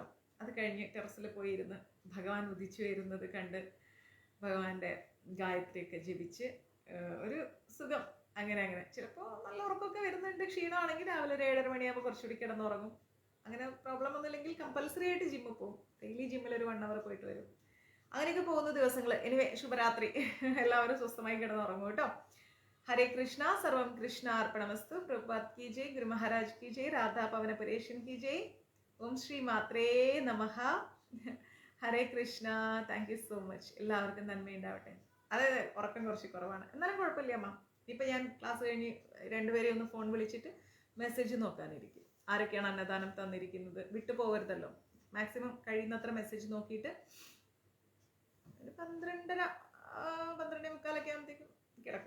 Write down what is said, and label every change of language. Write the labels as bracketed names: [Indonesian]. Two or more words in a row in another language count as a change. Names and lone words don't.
[Malayalam] അത് കഴിഞ്ഞ് ടെറസിൽ പോയിരുന്ന് ഭഗവാൻ ഉദിച്ചു വരുന്നത് കണ്ട് ഭഗവാന്റെ ഗായത്രിയൊക്കെ ജപിച്ച് ഒരു സുഖം. അങ്ങനെ ചിലപ്പോൾ നല്ല ഉറക്കമൊക്കെ വരുന്നുണ്ട്, ക്ഷീണമാണെങ്കിൽ രാവിലെ ഒരു 7:30 മണിയാകുമ്പോൾ കുറച്ചുകൂടി കിടന്നുറങ്ങും. അങ്ങനെ പ്രോബ്ലം ഒന്നുമില്ലെങ്കിൽ കമ്പൽസറി ആയിട്ട് ജിമ്മിൽ പോകും. ഡെയിലി ജിമ്മിൽ ഒരു 1 hour പോയിട്ട് വരും. അങ്ങനെയൊക്കെ പോകുന്ന ദിവസങ്ങൾ. എനിവേ ശുഭരാത്രി. എല്ലാവരും സ്വസ്ഥമായി കിടന്നുറങ്ങും കേട്ടോ. [Sanskrit] हरे कृष्णा, सर्वम कृष्णा अर्पणमस्तु। [Hindi] प्रभुपाद की जय, गुरु महाराज की जय, राधा पवन परेशन की जय। [Sanskrit] ओम श्री मात्रे नमः. ഹരേ കൃഷ്ണ. [English] thank you so much. [Malayalam] എല്ലാവർക്കും നന്മയുണ്ടാവട്ടെ. അതായത് ഉറക്കം കുറച്ച് കുറവാണ്, എന്നാലും കുഴപ്പമില്ല അമ്മ. ഇപ്പം ഞാൻ ക്ലാസ് കഴിഞ്ഞ് 2 പേരെ ഒന്ന് ഫോൺ വിളിച്ചിട്ട് മെസ്സേജ് നോക്കാനിരിക്കും. ആരൊക്കെയാണ് അന്നദാനം തന്നിരിക്കുന്നത്, വിട്ടു പോകരുതല്ലോ. മാക്സിമം കഴിയുന്നത്ര മെസ്സേജ് നോക്കിയിട്ട് ഒരു 12:30 12:45 ആകുമ്പോഴത്തേക്കും കിടക്കും.